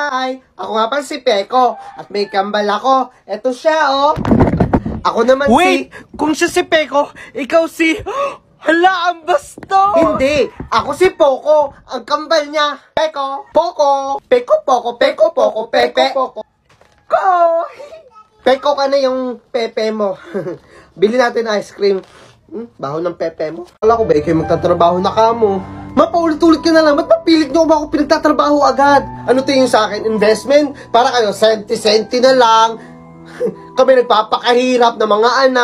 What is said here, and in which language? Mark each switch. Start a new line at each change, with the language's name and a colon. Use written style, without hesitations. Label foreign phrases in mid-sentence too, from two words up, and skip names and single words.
Filipino: Hi! Ako nga pala si Peko at may kambal ako. Eto siya, oh. Ako naman Wait! Kung siya si Peko, ikaw si... Hala, ang basto! Hindi! Ako si Poco. Ang kambal niya. Peko. Poco. Peko, Poco. Peko, Poco. Pepe. Poco. Ko! Peko ka na yung pepe mo. Bili natin ice cream. Baho ng pepe mo. Kala ko ba ikaw magtatrabaho na ka mo? Mapaulit-ulit ka na lang. Ba't mapilit nyo ba ako pinagtatrabaho agad? Ano tingin sa akin? Investment? Para kayo, senti-senti na lang. Kami nagpapakahirap ng mga anak.